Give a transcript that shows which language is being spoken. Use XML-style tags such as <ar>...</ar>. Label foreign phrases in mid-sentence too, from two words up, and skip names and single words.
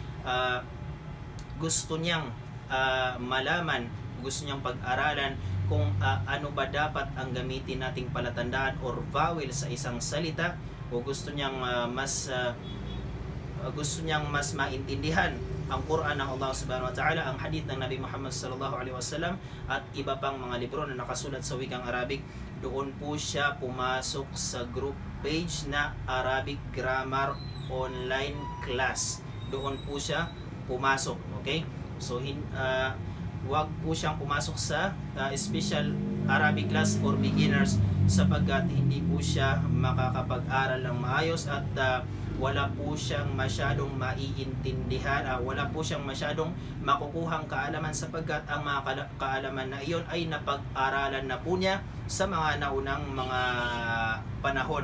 <tl>gusto niyang malaman, gusto niyang pag-aralan kung ano ba dapat ang gamitin nating palatandaan or vowel sa isang salita, o gusto niyang mas maintindihan ang Quran ng Allah</tl> <ar>سبحانه وتعالى,</ar> <tl>ang hadith ng Nabi Muhammad</tl> <ar>صلى الله عليه وسلم,</ar> <tl>at iba pang mga libro na nakasulat sa wikang Arabic. Doon po siya pumasok sa group page na Arabic Grammar Online Class. Doon po siya pumasok, okay? So wag po siyang pumasok sa Special Arabic Class for Beginners, sapagkat hindi po siya makakapag-aral ng maayos at wala po siyang masyadong maiintindihan, wala po siyang masyadong makukuhang kaalaman, sapagkat ang mga kaalaman na iyon ay napag-aralan na po niya sa mga naunang mga panahon.</tl>